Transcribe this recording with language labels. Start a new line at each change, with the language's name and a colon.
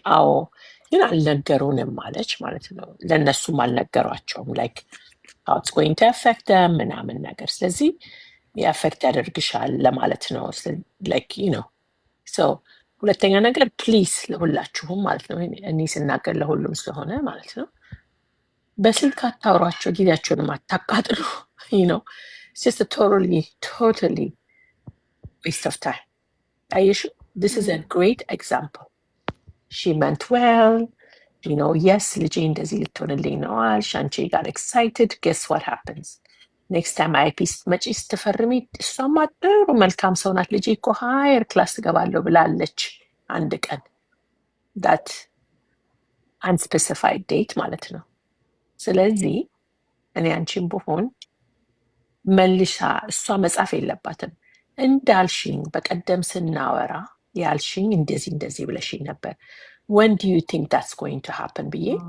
Amharic: አዎ ግን አልነገሩንም አለች ማለት ነው። ለእነሱም አልነገሯቸውም ላይክ
English: how it's going to affect them
Amharic: ምናምን ነገር። ስለዚህ የአፌክት ያደርግሻል ለማለት ነው ላይክ so ሁለተኛ ነገር ፕሊስ ለሁላችሁም ማለት ነው እኔ ስናገር ለሁሉም ስለሆነ ማለት ነው በስልክ አታውሯቸው፣ ጊዜያቸውንም አታቃጥሉ።
English: It's just a totally waste of time. Ayeshu, this is a great example. She meant well, yes,
Amharic: ልጄ እንደዚህ ልትሆንልኝ ነው አልሽ፣ አንቺ
English: got excited. Guess what happens?
Amharic: Next time አይፒ ስትመጪ ስትፈርሚ እሷማ ጥሩ መልካም ሰው ናት፣ ልጄ እኮ ሃየር ክላስ ትገባለሁ ብላለች አንድ ቀን።
English: that unspecified date
Amharic: ማለት ነው። ስለዚህ እኔ አንቺን ብሆን መልሻ እሷ መጻፍ የለባትም። እንዳልሽኝ በቀደም ስናወራ ያልሽኝ እንደዚህ ብለሽኝ ነበር።
English: when do you think that's going to happen
Amharic: ብዬ